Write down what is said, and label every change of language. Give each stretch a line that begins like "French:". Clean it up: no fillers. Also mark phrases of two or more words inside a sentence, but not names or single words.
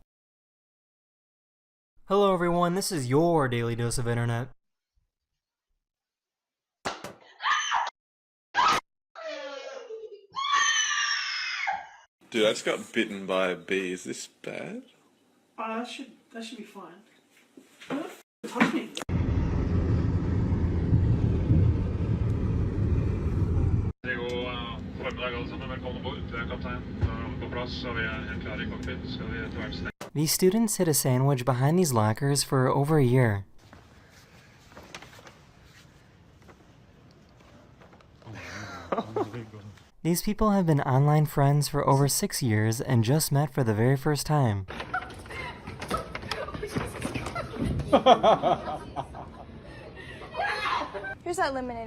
English: Hello everyone, this is your daily dose of internet. Dude, I just got bitten by a bee. Is this bad? Oh, that should be fine. Touch me.
Norwegian: Det går formiddag alle sammen. Velkommen ombord. Det er kaptein. Da er alle på plass, og vi er helt klare i cockpit. Skal vi ta en snakk?
English: These students hid a sandwich behind these lockers for over a year. These people have been online friends for over 6 years and just met for the very first time. Here's that lemonade.